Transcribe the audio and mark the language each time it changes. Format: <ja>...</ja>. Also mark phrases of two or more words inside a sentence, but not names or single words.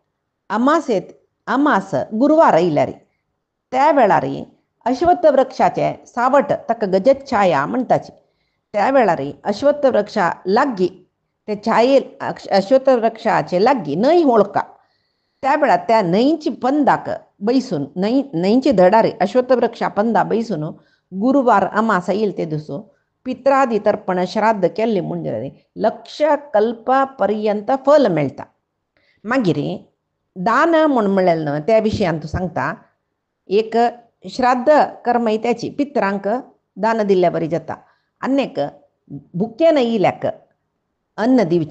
<kok>अमास गुरुवार आयल्यार त्या वेळार अश्वत्थ वृक्षाचे सावट ताका गजत छाया म्हणटाची त्या वेळार अश्वत्थ वृक्षा लागीं ते छाये अश्वत्थ वृक्षाचे लागीं न्हंय होळका त्या वेळार त्या न्हंयची पंदाक बैसून न्हंयची धडार अश्वत्थ वृक्षा पंदा बैसून गुरुवार अमास येईल ते दिसू पित्रादी तर्पण श्राद्ध केल्ले म्हणजे लक्ष कल्पा पर्यंत फल मेळटा मागीर दान म्हूण म्हणलें न्हय त्या विशयान तूं सांगता एक श्राद्ध कर्म त्याची पित्रांक दान दिल्ल्या बरी जाता. अन्यक भुक्यान येयल्याक अन्न दिवचें.</kok>